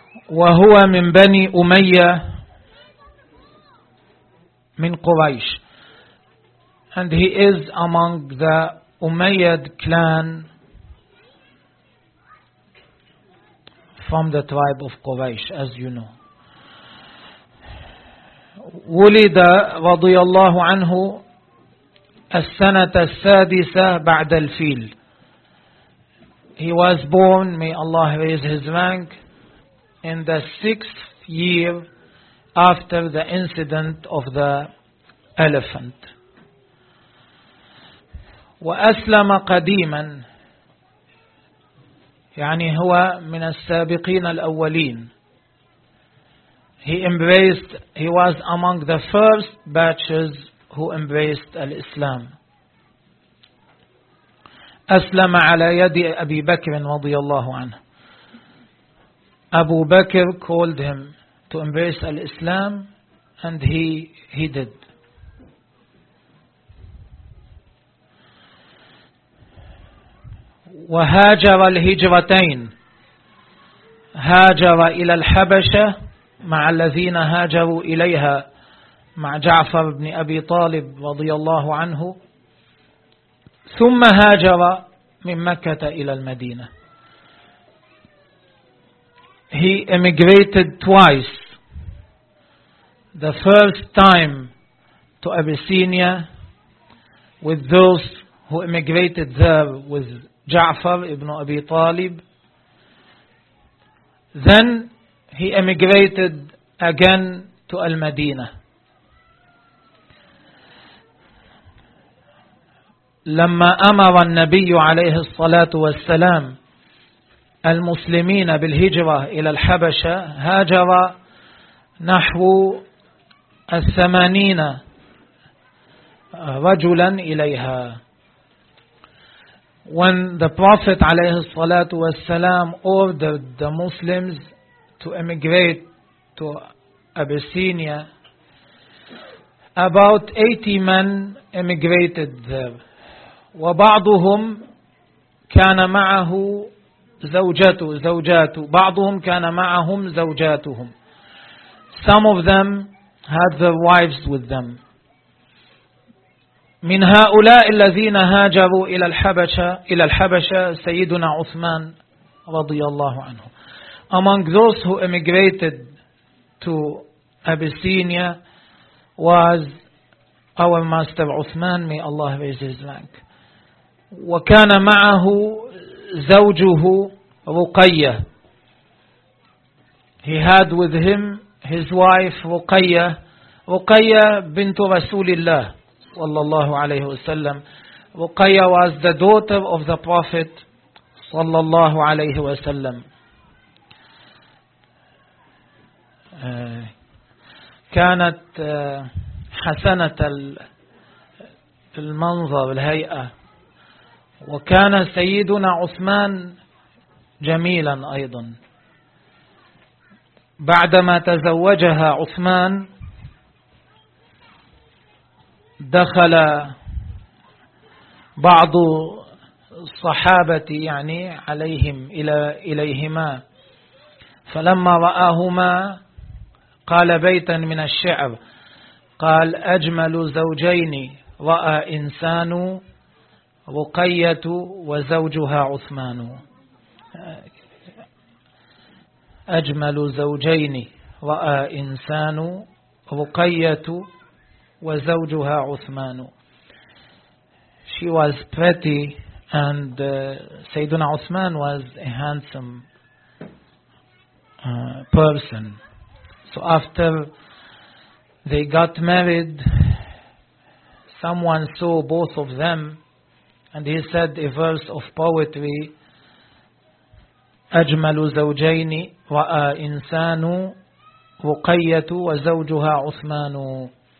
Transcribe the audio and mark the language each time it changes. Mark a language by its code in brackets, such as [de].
[ar] وهو من بني أمية من قريش. [en] And he is among the Umayyad clan from the tribe of Quraysh, as you know. [ar] ولد رضي الله عنه السنة السادسة بعد الفيل. [en] He was born, may Allah raise his rank, in the sixth year after the incident of the elephant. [ar] وأسلم قديما، يعني هو من السابقين الأولين. [en] He was among the first batches who embraced الإسلام. [ar] أسلم على يد أبي بكر رضي الله عنه. [en] أبو بكر called him to embrace الإسلام and he did. [ar] وهاجر الهجرتين، هاجر إلى الحبشة مع الذين هاجروا إليها مع جعفر بن أبي طالب رضي الله عنه، ثم هاجر من مكة إلى المدينة. [en] He emigrated twice, the first time to Abyssinia with those who emigrated there with Ja'far ibn Abi Talib. Then he emigrated again to Al-Madinah. [ar] لما أمر النبي عليه الصلاة والسلام المسلمين بالهجرة إلى الحبشة هاجر نحو الثمانين رجلا إليها. [en] When the Prophet [ar] عليه الصلاة والسلام [en] ordered the Muslims to emigrate to Abyssinia, about 80 men emigrated there. [ar] وبعضهم كان معه زوجاته. بعضهم كان معهم زوجاتهم. [en] Some of them had their wives with them. [ar] من هؤلاء الذين هاجروا إلى الحبشة سيدنا عثمان رضي الله عنه. [en] Among those who emigrated to Abyssinia was our master Uthman, may Allah raise his rank. [ar] وكان معه زوجه رقية. [en] He had with him his wife رقية. [ar] رقية بنت رسول الله صلى الله عليه وسلم. [en] رقية was the daughter of the Prophet [ar] صلى الله عليه وسلم. كانت حسنة المنظر الهيئة. وكان سيدنا عثمان جميلا أيضا. بعدما تزوجها عثمان دخل بعض الصحابة يعني عليهم إليهما، فلما رآهما قال بيتا من الشعر، قال أجمل زوجين رأى إنسان رقية وزوجها عثمان. أجمل زوجين رأى إنسان رقية وزوجها عثمان. [en] She was pretty and [ar] سيدنا [en] عثمان was a handsome person. So after they got married, someone saw both of them and he said a verse of poetry, [ar] أجمل زوجين رأى إنسان رقية وزوجها عثمان.